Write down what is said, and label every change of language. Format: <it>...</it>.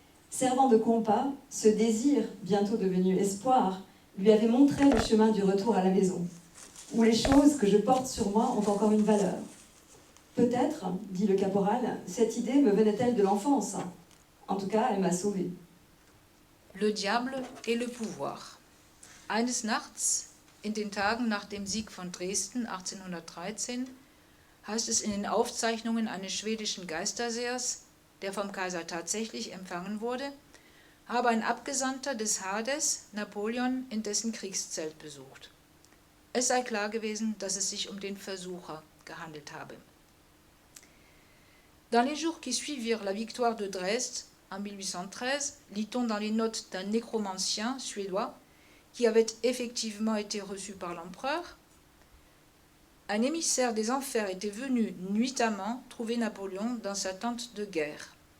<fr>Servant de compas, ce désir, bientôt devenu espoir, lui avait montré le chemin du retour à la maison, où les choses que je porte sur moi ont encore une valeur. Peut-être, dit le caporal, cette idée me venait-elle de l'enfance. En tout cas, elle m'a sauvé. Le diable et le pouvoir.</fr> <de>Eines Nachts, in den Tagen nach dem Sieg von Dresden 1813, heißt es in den Aufzeichnungen eines schwedischen Geistersehers, der vom Kaiser tatsächlich empfangen wurde, habe ein Abgesandter des Hades Napoleon in dessen Kriegszelt besucht. Es sei klar gewesen, dass es sich um den Versucher gehandelt habe.</de> <fr>Dans les jours qui suivirent la victoire de Dresde en 1813, lit-on dans les notes d'un nécromancien suédois qui avait effectivement été reçu par l'empereur, un émissaire des enfers était venu nuitamment trouver Napoléon dans sa tente de guerre.</fr>